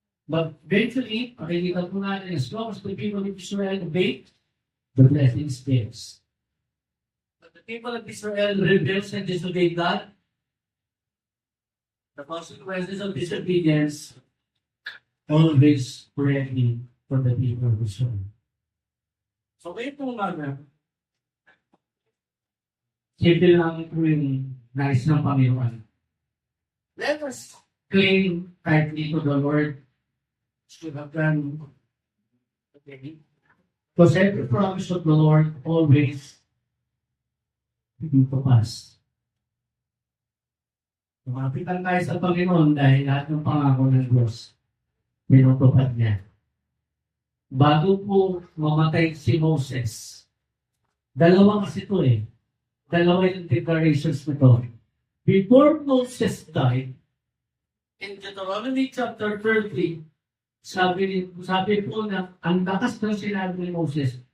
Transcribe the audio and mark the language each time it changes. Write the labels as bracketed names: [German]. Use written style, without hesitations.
[English] But eventually, makikita po natin, as long as the people of Israel obey, the blessing stays. But the people of Israel rebels and disobeyed God, the consequences of disobedience always ready for the people of Israel. [Filipino] So ngayon po umaga, simple lang po yung nais ng Panginoon. [English] Let us cling tightly to the Lord to have done. Okay. Because every promise of the Lord always come to pass. [Filipino] Tumapitan tayo sa Panginoon dahil lahat ng pangako ng Diyos, minutupad niya. Bago po mamatay si Moses, dalawa kasi ito eh. Dalawa yung declarations nito. Before Moses died, in Deuteronomy chapter 30, sabi po na ang lakas ng sinabi ni Moses.